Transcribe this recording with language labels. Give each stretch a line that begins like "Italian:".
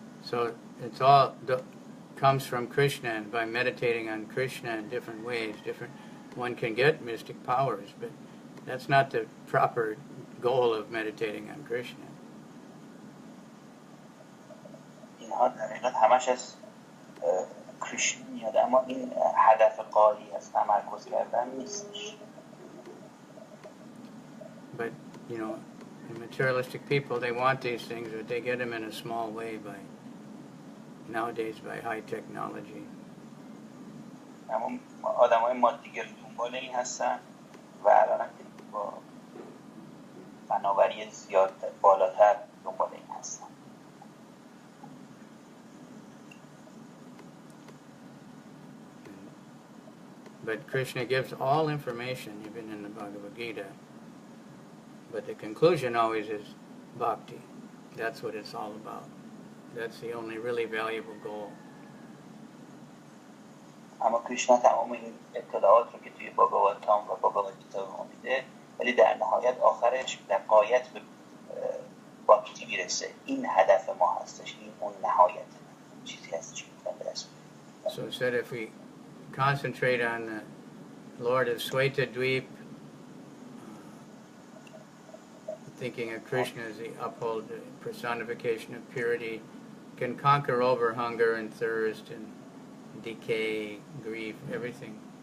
English: So it's all comes from Krishna, and by meditating on Krishna in different ways, one can get mystic powers, but that's not the proper goal of meditating on Krishna.
Persian: اینها در حقیقت همش از کریشنا میاد، اما این هدف قالی از تمرکز کردن نیستش.
English: But you know, the materialistic people, they want these things, but they get them in a small way nowadays by high technology.
Persian: اما آدمای مادیگر دنبال این هستن و الان با فناوری زیاد بالاتر دنبال این هستن.
English: But Krishna gives all information, even in the Bhagavad Gita. But the conclusion always is bhakti. That's what it's all about. That's the only really valuable goal.
Persian: اما کریشنا تمام این اطلاعات رو که توی باگاواتام و باگاواتگیتا میده، ولی در نهایت آخرش در غایت به باکتی میرسه. این هدف ما هستش، این اون نهایت چیزی هستش که میتونم برسیم.
English: So it said if we concentrate on the Lord of Svetadweep, thinking of Krishna as the uphold, the personification of purity, can conquer over hunger and thirst and decay, grief, everything.